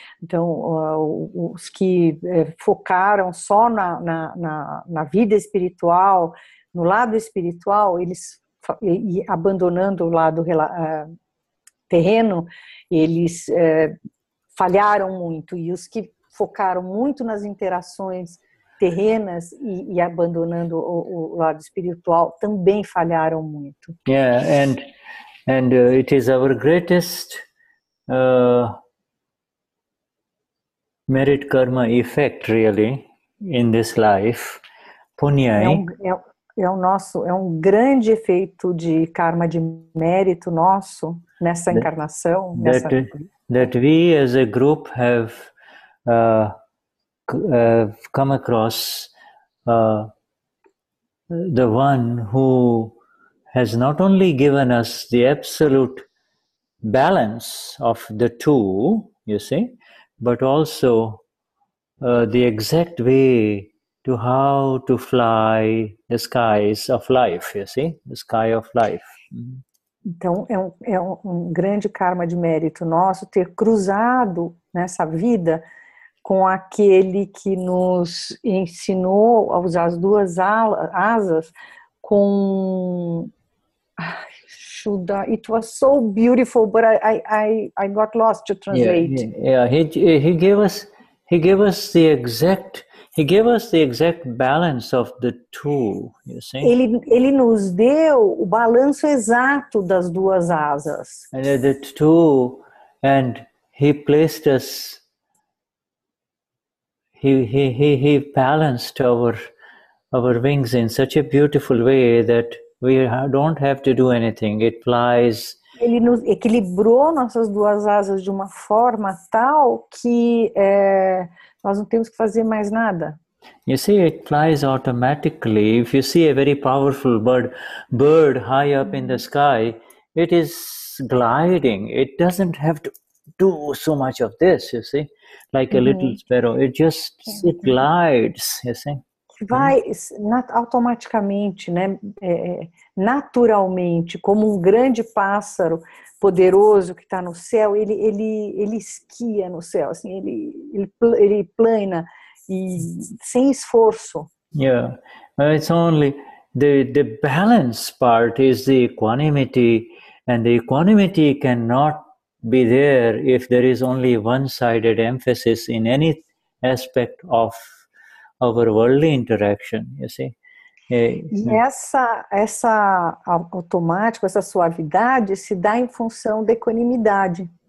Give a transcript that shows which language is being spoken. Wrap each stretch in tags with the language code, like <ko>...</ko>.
<pt>Então, os que focaram só na vida espiritual, no lado espiritual, eles abandonando o lado terreno, eles falharam muito. E os que focaram muito nas interações terrenas e abandonando o lado espiritual também falharam muito.</pt> <en>Yeah, and it is our greatest merit karma effect really in this life. Punya.</en> <pt>É um grande efeito de karma de mérito nosso nessa encarnação.</pt> <en>That we as a group have come across the one who has not only given us the absolute balance of the two, you see, but also the exact way to how to fly the skies of life, you see, the sky of life.</en> <pt>Então, é um grande karma de mérito nosso ter cruzado nessa vida com aquele que nos ensinou a usar as duas asas com...</pt> <en>Shuddha, it was so beautiful, but I got lost to translate. He gave us the exact balance of the two, you see.</en> <pt>Ele nos deu o balanço exato das duas asas.</pt> <en>And the two, and he placed us. He balanced our wings in such a beautiful way that we don't have to do anything. It flies.</en> <pt>Ele nos equilibrou nossas duas asas de uma forma tal que nós não temos que fazer mais nada.</pt> <en>You see, it flies automatically. If you see a very powerful bird high up in the sky, it is gliding. It doesn't have to do so much of this, you see, like a little sparrow. It glides, you see.</en> <pt>Vai automaticamente, né? Naturalmente, como um grande pássaro poderoso que está no céu, ele esquia no céu, assim, ele plana e sem esforço.</pt> <en>Yeah, it's only the balance part is the equanimity, and the equanimity cannot be there if there is only one-sided emphasis in any aspect of our worldly interaction, you see.</en> <pt>E essa automático, essa suavidade se dá em função da equanimidade.</pt>